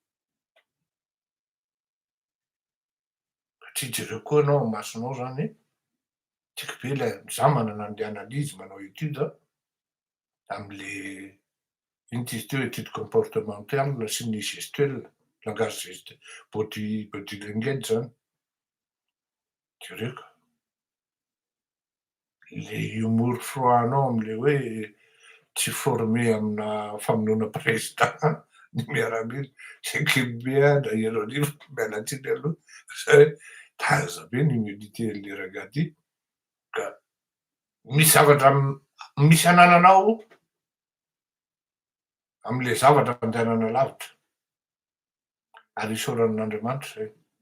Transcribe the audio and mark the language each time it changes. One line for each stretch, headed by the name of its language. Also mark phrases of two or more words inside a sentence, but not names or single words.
Malagasy: Satria jereo koa ianao masonao zany tiako be ilay za manana an'le analyse manao étude am'le ino ty izy teo
French: étude comportementale
Malagasy: sy ny gestuelle, langage
English: body language
Malagasy: zany. Jereko le
French: humour froid-
Malagasy: nao am'le hoe tsy formé amina famonoana président ny miaramila
French: c'est que bien
Malagasy: ianao miala tsiny aloha zay taza be ny humilité-n'ny ragadi ka misy zavatra misy anananao am'le zavatra andehanana lavitra ary isaoran'Andriamanitra zay.